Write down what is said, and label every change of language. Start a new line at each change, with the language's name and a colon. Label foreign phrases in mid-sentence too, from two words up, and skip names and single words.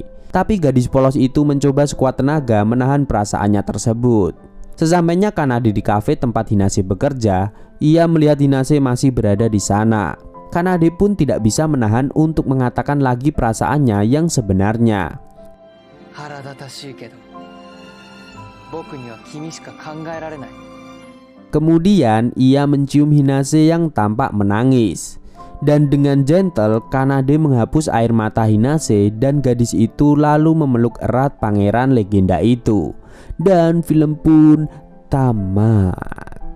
Indonesian: Tapi gadis polos itu mencoba sekuat tenaga menahan perasaannya tersebut. Sesampainya Kanade di kafe tempat Hinase bekerja, ia melihat Hinase masih berada di sana. Kanade pun tidak bisa menahan untuk mengatakan lagi perasaannya yang sebenarnya.
Japanese: 腹立たしいけど、僕には君しか考えられない。
Indonesian: Kemudian ia mencium Hinase yang tampak menangis. Dan dengan gentle Kanade menghapus air mata Hinase dan gadis itu lalu memeluk erat pangeran legenda itu. Dan film pun tamat.